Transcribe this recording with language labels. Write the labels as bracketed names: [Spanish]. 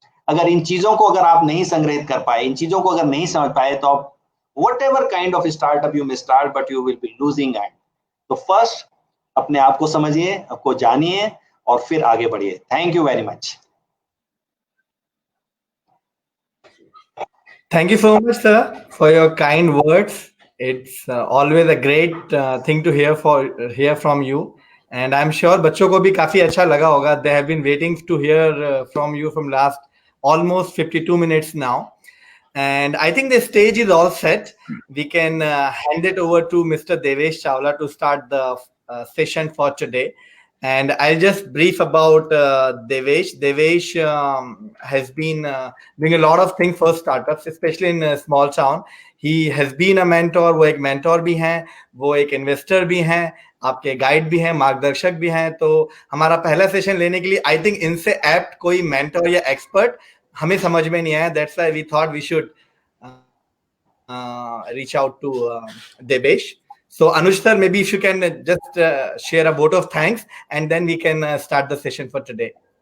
[Hindi] अगर इन चीजों को अगर आप नहीं संग्रहित कर पाए, इन चीजों को अगर नहीं समझ पाए, तो आप [English] whatever kind of startup you may start, but you will be losing out. [Hindi] तो फर्स्ट अपने आप को समझिए, आपको जानिए, और फिर आगे बढ़िए. [English] Thank you very much. Thank you so much, sir, for your kind words. It's always a great thing to hear from you, and I'm sure [Hindi] बच्चों को भी काफी अच्छा लगा होगा. [English] They have been waiting to hear from you from last almost 52 minutes now. And I think the stage is all set. We can hand it over to Mr. Devesh Chawla to start the session for today. And I'll just brief about Devesh. Devesh has been doing a lot of things for startups, especially in a small town. He has been a mentor. [Hindi] वो एक mentor भी हैं, वो एक investor भी हैं, आपके guide भी हैं, मार्गदर्शक भी हैं. तो हमारा पहला सेशन लेने के लिए आई थिंक इनसे एप्ट कोई मेंटर या एक्सपर्ट हमें समझ में नहीं आया. [English] That's why we thought we should reach out to Devesh. So Anuj sir, maybe if you can just share a vote of thanks, and then we can start the session for today.